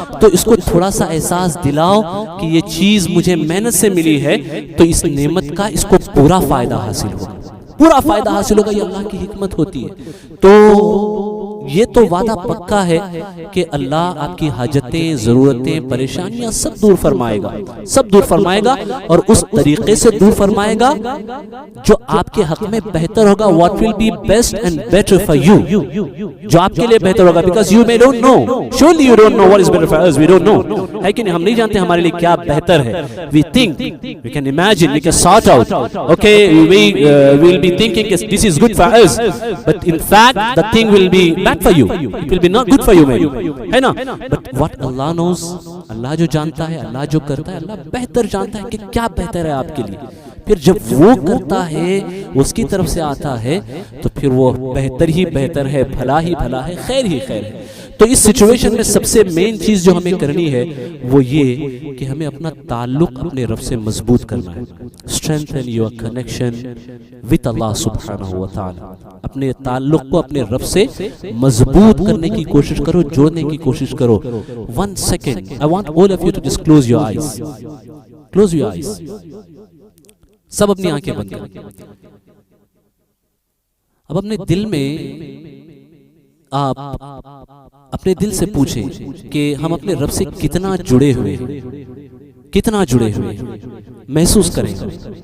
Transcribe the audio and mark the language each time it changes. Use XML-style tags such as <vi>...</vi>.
<ur>تو اس کو تھوڑا سا احساس دلاؤ کہ یہ چیز مجھے محنت سے ملی ہے, تو اس نعمت کا اس کو پورا فائدہ حاصل ہوگا, پورا فائدہ حاصل ہوگا. یہ اللہ کی حکمت ہوتی ہے. تو یہ تو وعدہ پکا ہے کہ اللہ آپ کی حاجتیں, ضرورتیں, پریشانیاں سب دور فرمائے گا, سب دور فرمائے گا, اور اس طریقے سے دور فرمائے گا جو آپ کے حق میں بہتر ہوگا.</ur> <en>What will be best and better for you,</en> <ur>جو آپ کے لیے بہتر ہوگا.</ur> <en>Because you may don't know, surely you don't know what is better for us. We don't know,</en> <ur>ہے کہ نہیں, ہم نہیں جانتے ہمارے لیے کیا بہتر ہے.</ur> <en>We think, we can imagine, we can sort out, okay, we will be thinking this is good for us, but in fact the thing will be bad for you, it will be not good for you maybe,</en> <ur>ہے نا.</ur> <en>But what Allah knows,</en> <ur>اللہ جو جانتا ہے, اللہ جو کرتا ہے, اللہ بہتر جانتا ہے کہ کیا بہتر ہے آپ کے لیے. پھر جب وہ کرتا ہے, اس کی طرف سے آتا ہے, تو پھر وہ بہتر ہی بہتر ہے, بھلا ہی بھلا ہے, خیر ہی خیر ہے. تو اس سچویشن میں سب سے مین چیز جو ہمیں کرنی ہے وہ یہ کہ ہمیں اپنا تعلق اپنے رب سے مضبوط کرنا ہے.</ur> <en>Strengthen your connection with Allah subhanahu wa ta'ala.</en> <ur>اپنے تعلق کو اپنے رب سے مضبوط کرنے کی کوشش کرو, جوڑنے کی کوشش کرو.</ur> <en>1 second, I want all of you to just close your eyes. Close your eyes.</en> <ur>سب اپنی آنکھیں بند کریں. اب اپنے دل میں آپ اپنے دل سے پوچھیں کہ ہم اپنے رب سے کتنا جڑے ہوئے ہیں، کتنا جڑے ہوئے ہیں، محسوس کریں گے.</ur>